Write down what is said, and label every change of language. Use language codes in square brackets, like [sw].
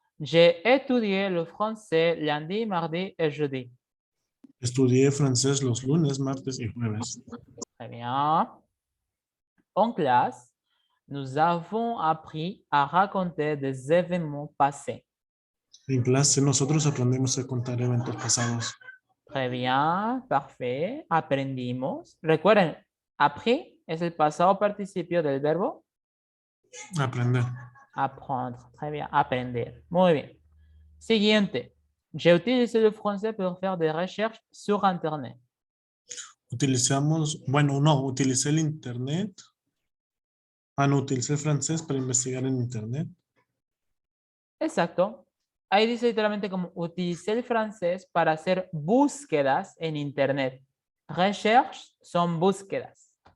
[fr] J'ai étudié le français lundi, mardi et jeudi. [es] Estudié francés los lunes, martes y jueves. [fr] Très bien. En classe, nous avons appris à raconter des événements passés. [es] En clase nosotros aprendimos a contar eventos pasados. [fr] Très bien, parfait. [es] Aprendimos. Recuerden, appris es el pasado participio del verbo Aprender. apprendre. [fr] Très bien, [es] aprender. Muy bien. Siguiente. [fr] J'ai utilisé le français pour faire des recherches sur Internet. [es] Utilizamos, bueno, no, utilicé el internet. No, utilicé el francés para investigar en internet. Exacto. Ahí dice literalmente como utilicé el francés para hacer búsquedas en Internet. Recherches son búsquedas.